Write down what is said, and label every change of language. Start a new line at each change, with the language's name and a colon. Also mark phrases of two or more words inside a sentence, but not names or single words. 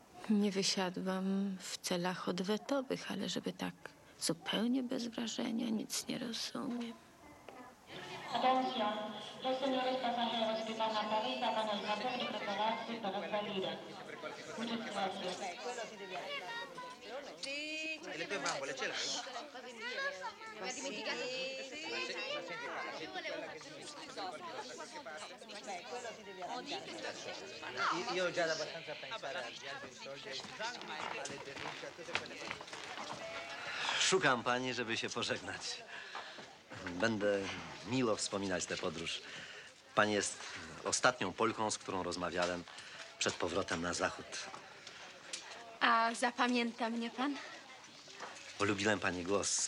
Polish: Nie wysiadłam w celach odwetowych, ale żeby tak zupełnie bez wrażenia, nic nie rozumiem.
Spanish: Atención, los señores pasajeros que van a París hagan el favor de prepararse para salir. Muchas gracias.
Italian: Io ho già abbastanza pensare al viaggio in soldi, alle denunce, a tutte quelle cose.
Polish: Szukam pani, żeby się pożegnać. Będę miło wspominać tę podróż. Pani jest ostatnią Polką, z którą rozmawiałem przed powrotem na zachód. A zapamięta mnie pan? Polubiłem pani głos.